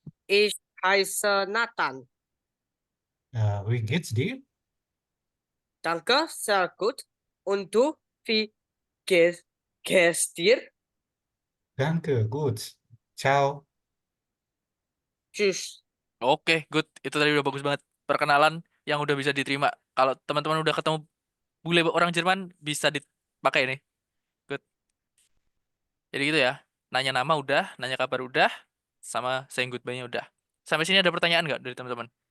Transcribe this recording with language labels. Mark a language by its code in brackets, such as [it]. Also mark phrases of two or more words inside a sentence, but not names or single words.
[de] Ich heiße Nathan. Wie geht's dir? Danke, sehr gut. Und du, wie geht's dir? Danke, gut. Ciao. Tschüss. [en] Oke, good. [id] Itu tadi udah bagus banget. Perkenalan yang udah bisa diterima. Kalau teman-teman udah ketemu bule orang Jerman, bisa dipakai nih. Good. Jadi gitu ya. Nanya nama udah, nanya kabar udah, sama [en] saying goodbye- [id] nya udah. Sampai sini ada pertanyaan nggak dari teman-teman?